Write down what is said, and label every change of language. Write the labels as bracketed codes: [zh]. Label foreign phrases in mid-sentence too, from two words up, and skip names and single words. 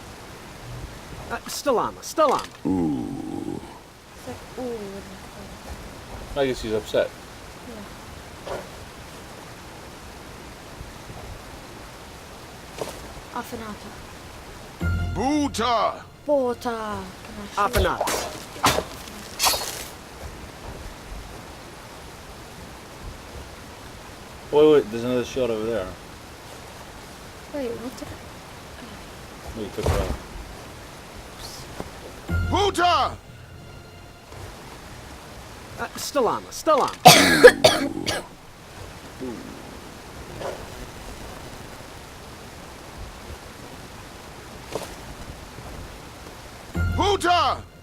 [en] Stalama. Stalama. Ooh. It's like, ooh. I guess he's upset. Afanata. Buta! Bota. Afanat. Wait, there's another shield over there. Wait, what did Oh, you took it off. Buta! Stalama. Stalama. Buta!